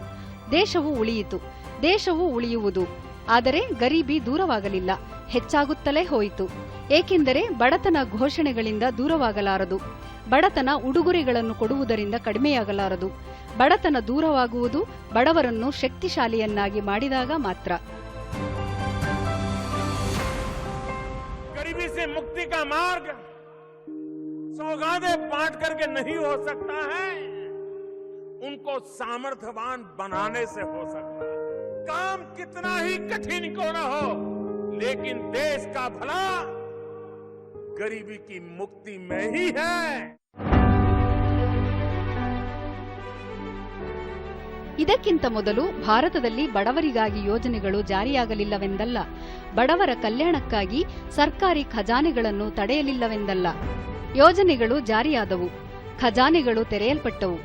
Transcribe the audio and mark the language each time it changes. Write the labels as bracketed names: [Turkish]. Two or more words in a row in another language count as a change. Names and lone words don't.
[Kannada] ದೇಶವು ಉಳಿಯಿತು. ದೇಶವು ಉಳಿಯುವುದು. ಆದರೆ ಗರೀಬಿ ದೂರವಾಗಲಿಲ್ಲ. ಹೆಚ್ಚಾಗುತ್ತಲೇ ಹೋಯಿತು. ಏಕೆಂದರೆ ಬಡತನ ಘೋಷಣೆಗಳಿಂದ ದೂರವಾಗಲಾರದು. ಬಡತನ ಉಡುಗೊರೆಗಳನ್ನು ಕೊಡುವುದರಿಂದ ಕಡಿಮೆಯಾಗಲಾರದು. ಬಡತನ ದೂರವಾಗುವುದು ಬಡವರನ್ನು ಶಕ್ತಿಶಾಲಿಯನ್ನಾಗಿ ಮಾಡಿದಾಗ ಮಾತ್ರ. [Hindi] गरीबी से मुक्ति का मार्ग सौगातें बांट करके नहीं हो सकता है, उनको सामर्थ्यवान बनाने से हो सकता है। काम कितना ही कठिन क्यों न हो, लेकिन देश का भला गरीबी की मुक्ति में ही है। [Kannada] ಇದಕ್ಕಿಂತ ಮೊದಲು ಭಾರತದಲ್ಲಿ ಬಡವರಿಗಾಗಿ ಯೋಜನೆಗಳು ಜಾರಿಯಾಗಲಿಲ್ಲವೆಂದಲ್ಲ, ಬಡವರ ಕಲ್ಯಾಣಕ್ಕಾಗಿ ಸರ್ಕಾರಿ ಖಜಾನೆಗಳನ್ನು ತಡೆಯಲಿಲ್ಲವೆಂದಲ್ಲ. ಯೋಜನೆಗಳು ಜಾರಿಯಾದವು, ಖಜಾನೆಗಳು ತೆರೆಯಲ್ಪಟ್ಟವು.